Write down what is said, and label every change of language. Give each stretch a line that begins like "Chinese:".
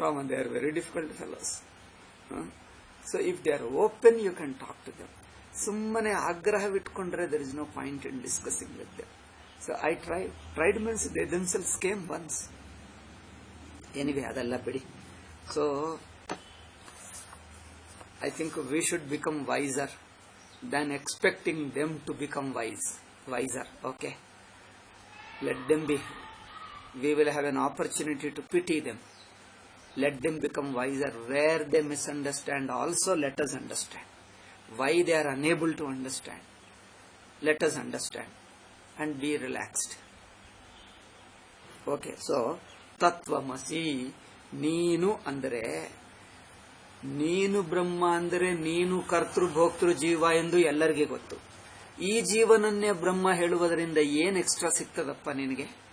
English: They are very difficult fellows. So if they are open you can talk to them.
Kannada: ಸುಮ್ಮನೆ ಆಗ್ರಹವಿಟ್ಕೊಂಡ್ರೆ
English: There is no point in discussing with them. So I tried means they themselves came once.
Kannada: Anyway, ಅದೆಲ್ಲ ಬಿಡಿ.
English: So I think we should become wiser than expecting them to become wiser. Okay, let them be. We will have an opportunity to pity them. Let them become wiser. Where they misunderstand also, let us understand. Why they are unable to understand, let us understand and be relaxed.
Kannada: Okay, so ತತ್ವಮಸಿ, ನೀನು ಅಂದರೆ, ನೀನು ಬ್ರಹ್ಮ ಅಂದರೆ ನೀನು ಕರ್ತೃ ಭೋಕ್ತೃ ಜೀವ ಎಂದು ಎಲ್ಲರಿಗೆ ಗೊತ್ತು. ಈ ಜೀವನನ್ನೇ ಬ್ರಹ್ಮ ಹೇಳುವುದರಿಂದ ಏನ್ ಎಕ್ಸ್ಟ್ರಾ ಸಿಗ್ತದಪ್ಪ ನಿನಗೆ?